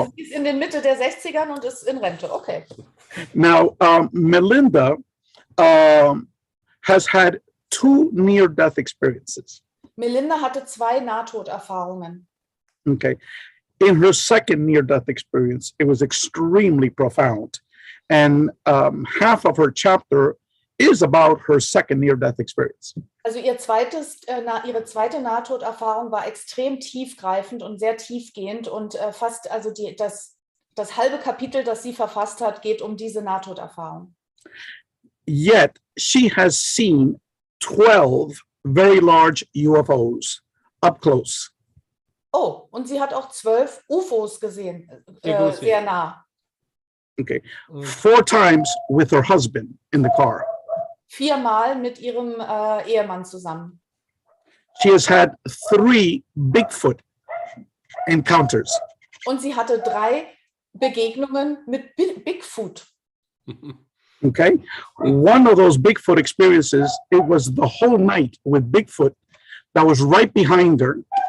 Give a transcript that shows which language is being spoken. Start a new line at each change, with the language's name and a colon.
German: also sie ist in der Mitte der 60ern und ist in Rente.
English: Okay. Now, Melinda has had 2 near-death experiences.
German: Melinda hatte 2 Nahtoderfahrungen.
English: Okay. In her second near-death experience, it was extremely profound. And half of her chapter is about her second near-death experience.
German: Also ihre zweite Nahtoderfahrung war extrem tiefgreifend und sehr tiefgehend und fast, also das halbe Kapitel, das sie verfasst hat, geht um diese Nahtoderfahrung.
English: Yet she has seen 12 very large UFOs up close.
German: Oh, und sie hat auch 12 UFOs gesehen, sehr nah.
English: Okay, 4 times with her husband in the car.
German: 4-mal mit ihrem Ehemann zusammen.
English: She has had 3 Bigfoot encounters.
German: Und sie hatte 3 Begegnungen mit Bigfoot.
English: Okay. One of those Bigfoot experiences, it was the whole night with Bigfoot that was right behind her.